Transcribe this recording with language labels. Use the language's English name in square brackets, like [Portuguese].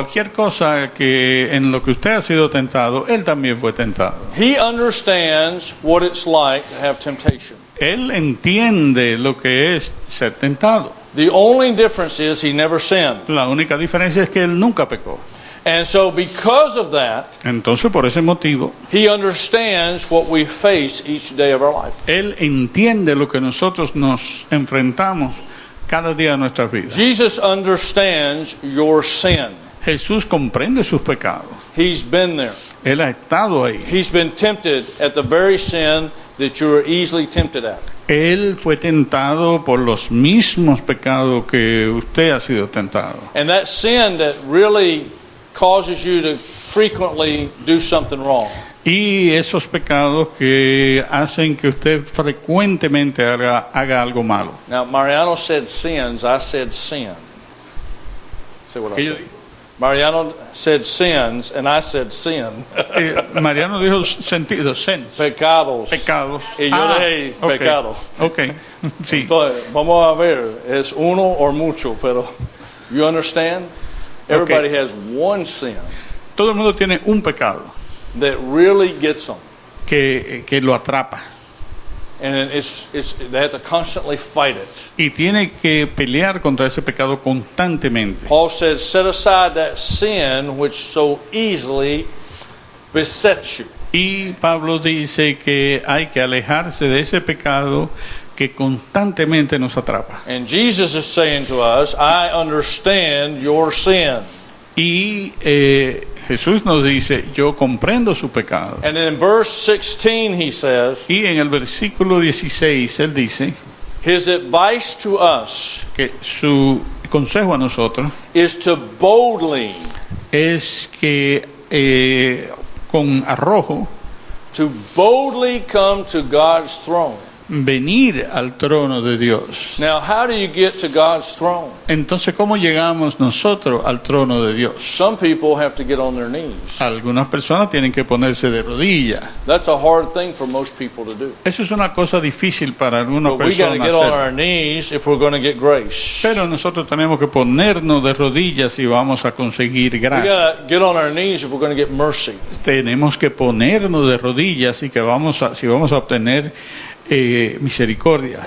[Spanish] Cualquier cosa que en lo que usted ha sido tentado, él también fue tentado. [English] He understands what it's like to have temptation. [Spanish] Él entiende lo que es ser tentado. [English] The only difference is he never sinned. [Spanish] La única diferencia es que él nunca pecó. [English] And so because of that, [Spanish] Entonces, por ese motivo, [English] he understands what we face each day of our life. [Spanish] él entiende lo que nosotros nos enfrentamos cada día de nuestras vidas. [English] Jesus understands your sin. [Spanish] Jesús comprende sus pecados. [English] He's been there. [Spanish] Él ha estado ahí. [English] He's been tempted at the very sin that you are easily tempted at. [Spanish] Él fue tentado por los mismos pecados que usted ha sido tentado. [English] And that sin that really causes you to frequently do something wrong. [Spanish] Y esos pecados que hacen que usted frecuentemente haga algo malo. [English] Now, Mariano said sins, I said sin. Say what I said. Mariano said sins, and I said sin. [Spanish] Mariano dijo sentido, sens, Pecados. pecados. Y yo dije ok, pecado. Ok, sí. Entonces, vamos a ver, es uno o mucho, pero [English] you understand? Everybody has one sin [Spanish] Todo el mundo tiene un pecado [English] that really gets them. [Spanish] que lo atrapa. [English] And they have to constantly fight it. [Spanish] Y tiene que pelear contra ese pecado constantemente. [English] Paul said, set aside that sin which so easily besets you. [Spanish] Y Pablo dice que hay que alejarse de ese pecado que constantemente nos atrapa. [English] And Jesus is saying to us, I understand your sin. [Spanish] Y Jesús nos dice, yo comprendo su pecado. [English] And in verse 16 he says, [Spanish] Y en el versículo 16 él dice [English] his advice to us [Spanish] que su consejo a nosotros [English] is to boldly, [Spanish] es que con arrojo [English] to boldly come to God's throne. [Spanish] venir al trono de Dios. [English] Now, how do you get to God's throne? [Spanish] Entonces, ¿cómo llegamos nosotros al trono de Dios? [English] Some people have to get on their knees. [Spanish] Algunas personas tienen que ponerse de rodillas. [English] That's a hard thing for most people to do. [Spanish] Eso es una cosa difícil para algunas [English] But we got to [Spanish] personas [English] get on [Spanish] hacer. [English] our knees if we're going to get grace. [Spanish] Pero nosotros tenemos que ponernos de rodillas si vamos a conseguir [English] We [Spanish] gracia. [English] got to get on our knees if we're going to get mercy. [Spanish] Tenemos que ponernos de rodillas y que si vamos a obtener misericordia.